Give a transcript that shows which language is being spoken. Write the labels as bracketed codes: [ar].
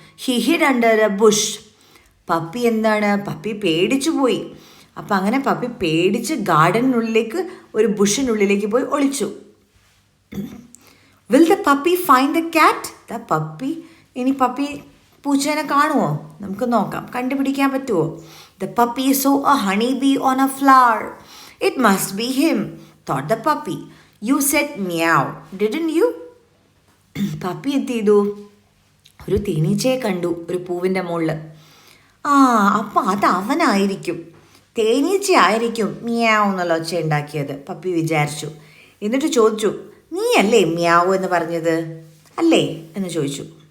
[en] He hid under a bush. [ml] Puppy എന്താണ്, puppy പേടിച്ചു പോയി. അപ്പം അങ്ങനെ പപ്പി പേടിച്ച് ഗാർഡനുള്ളിലേക്ക്, ഒരു ബുഷിനുള്ളിലേക്ക് പോയി ഒളിച്ചു. [en] Will the puppy find the cat? The puppy, [ml] ഇനി പപ്പി പൂച്ചേനെ കാണുമോ? നമുക്ക് നോക്കാം, കണ്ടുപിടിക്കാൻ പറ്റുമോ? [en] The puppy saw a honeybee on a flower. It must be him, thought the puppy. You said meow, didn't you? [ml] Puppy എന്ത് ചെയ്തു? ഒരു തേനീച്ചയെ കണ്ടു ഒരു പൂവിൻ്റെ മുകളിൽ. അപ്പം അത് അവനായിരിക്കും, തേനീച്ച ആയിരിക്കും മിയാവ് എന്നുള്ള ഒച്ച ഉണ്ടാക്കിയത് പപ്പി വിചാരിച്ചു. എന്നിട്ട് ചോദിച്ചു, നീ അല്ലേ മിയാവ് എന്ന് പറഞ്ഞത് അല്ലേ എന്ന് ചോദിച്ചു.